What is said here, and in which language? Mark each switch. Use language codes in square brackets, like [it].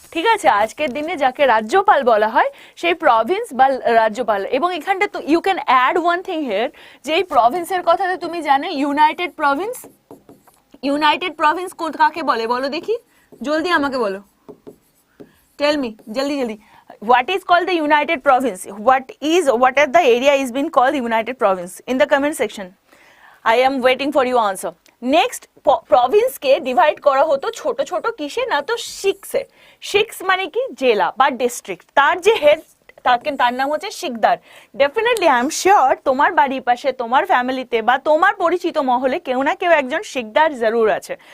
[bn] ঠিক আছে, আজকের দিনে যাকে রাজ্যপাল বলা হয়, সেই প্রভিন্স বা রাজ্যপাল। এবং এখানটা তো [en] you can add one thing here, [bn] যে এই প্রভিন্সের কথাতে তুমি জানো ইউনাইটেড প্রভিন্স, ইউনাইটেড প্রভিন্স কাকে বলে বলো দেখি, জলদি আমাকে বলো, [en] tell me [bn] জলদি জলদি। [en] What is called the United Province? What are the area is been called the United Province? In the comment section. I am waiting for your answer. [bn] Next, province K divide করা হতো ছোট ছোট কিসে না তো শিক্সে। শিক্স মানে কি জেলা বা ডিস্ট্রিক্ট, তার যে হেড তার নাম হচ্ছে Sikdar. Definitely I am sure তোমার বাড়ির পাশে তোমার ফ্যামিলিতে বা তোমার পরিচিত মহলে কেউ না কেউ একজন শিকদার জরুর আছে।